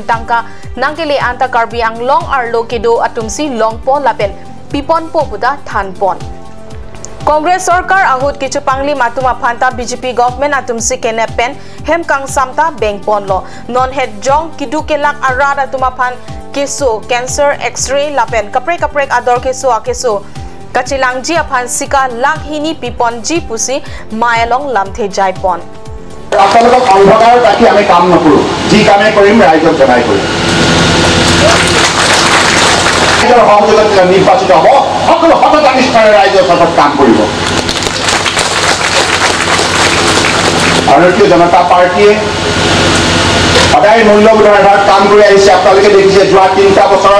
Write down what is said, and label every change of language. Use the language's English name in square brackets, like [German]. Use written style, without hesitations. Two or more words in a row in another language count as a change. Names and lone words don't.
[Karbi] Tangka nangkele anta Karbiang long arlo kedo atumsi long po lapen pipon po buda thanpon Congress Sarkar ahut kichu pangli matuma phanta BJP government atumsi kenepen hem kang samta bengpon lo non head jong kidu kelak arada tuma phan keso [English] cancer x-ray [Karbi] lapen kaprek ador keso akeso kachilangji aphan sika lakhini pipon ji pusi mayalong lamthe jaipon [Assamese] আপোনালোকক অন্ধকাৰ ৰাখি আমি কাম নকৰো যি কামে কৰিম ৰাইজক জনাই কৰিম ৰাইজৰ সহযোগত নিৰ্বাচিত হ'ব সকলো সততানিষ্ঠাৰে ৰাইজৰ সপক্ষত কাম কৰিব ভাৰতীয় জনতা পাৰ্টিয়ে সদায় মূল্যবোধৰ আধাৰত কাম কৰি আহিছে আপোনালোকে দেখিছে যোৱা 3টা বছৰত